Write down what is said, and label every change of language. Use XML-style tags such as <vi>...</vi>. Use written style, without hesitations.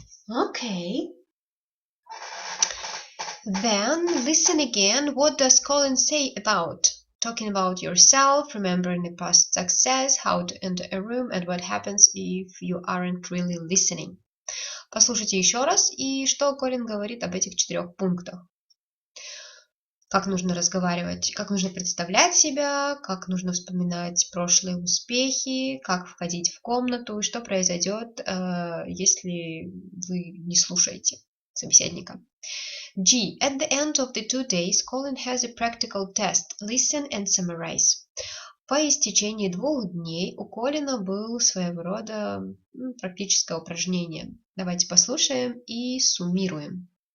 <en>Okay. Then listen again. What does Colin say about? Talking about yourself, remembering a past success, how to enter a room, and what happens if you aren't really listening.</en> <ru>Послушайте еще раз, и что Колин говорит об этих 4 пунктах. Как нужно разговаривать, как нужно представлять себя, как нужно вспоминать прошлые успехи, как входить в комнату, и что произойдет, если вы не слушаете собеседника.</ru> <en>G. At the end of the 2 days, Colin has a practical test. Listen and summarize.</en> <ru>По истечении 2 дней у Колина было своего рода практическое упражнение. Давайте послушаем и суммируем.</ru>